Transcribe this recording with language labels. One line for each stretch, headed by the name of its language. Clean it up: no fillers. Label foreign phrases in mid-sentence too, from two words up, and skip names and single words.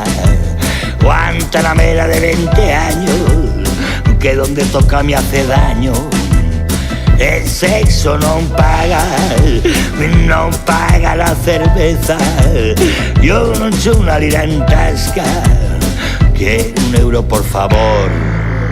Spanish: Guantanamera de 20 años, que donde toca me hace daño. El sexo non paga la cerveza.
Italian: Yo non c'ho una lira in tasca,
Spanish: quiero €1 por favor.